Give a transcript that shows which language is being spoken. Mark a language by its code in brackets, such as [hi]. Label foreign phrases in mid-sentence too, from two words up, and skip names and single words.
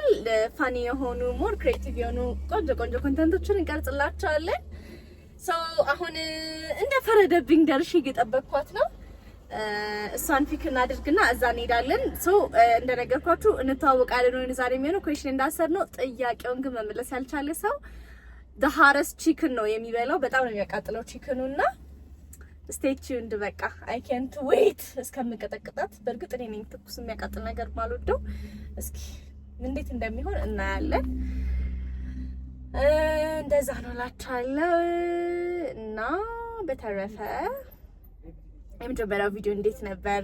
[am] ፋኒ የሆኑ [en] more creative [am] የሆኑ ቆንጆ ኮንተንቶችን እንቀርጽላችኋለን። አሁን እንደ ፈረደብኝ ደርሼ እየጠበቅኳት ነው። እሷን ፊክ እናድርግና እዛ እንሄዳለን። እንደነገርኳችሁ እንተዋወቃለን ወይ ዛሬ የሚሆነው ኩዌሽን እንዳሰር ነው። ጥያቄውን ግን መመለስ ያልቻለ ሰው [en] the hardest chicken [am] ነው የሚበላው። በጣም ነው የሚያቃጥለው ቺክኑና [en] stay tuned። [am] በቃ [en] I can't wait [am] እስከምቀጠቅጣት። በእርግጥ እኔ ነኝ ትኩስ የሚያቃጥል ነገር ማልወደው። እስኪ እንዴት እንደሚሆን እናያለን። እንደዛ ነው እላችኋለሁ። እና በተረፈ የመጀመሪያው ቪዲዮ እንዴት ነበር?